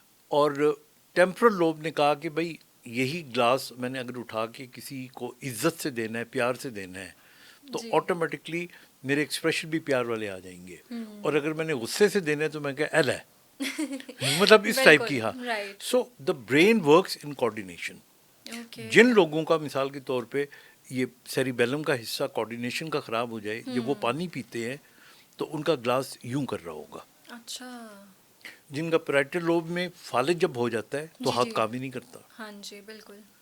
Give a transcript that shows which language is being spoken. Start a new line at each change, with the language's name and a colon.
Urdu: اور temporal lobe نے کہا کہ بھائی یہی گلاس میں نے اگر اٹھا کے کسی کو عزت سے دینا ہے, پیار سے دینا ہے, تو آٹومیٹکلی میرے ایکسپریشن بھی پیار والے آ جائیں گے. اور اگر میں نے غصے سے دینا ہے تو میں کہا ایل ہے, مطلب اس ٹائپ کی. ہاں.
English: So the brain works in coordination.
Urdu: جن لوگوں کا مثال کے طور پہ یہ سیریبیلم کا حصہ کوآرڈینیشن کا خراب ہو جائے, جب وہ پانی پیتے ہیں تو ان کا گلاس یوں کر رہا ہوگا. اچھا. جن کا پیرائٹل لوب میں فالج جب ہو جاتا ہے تو ہاتھ کام ہی نہیں کرتا. ہاں جی بالکل.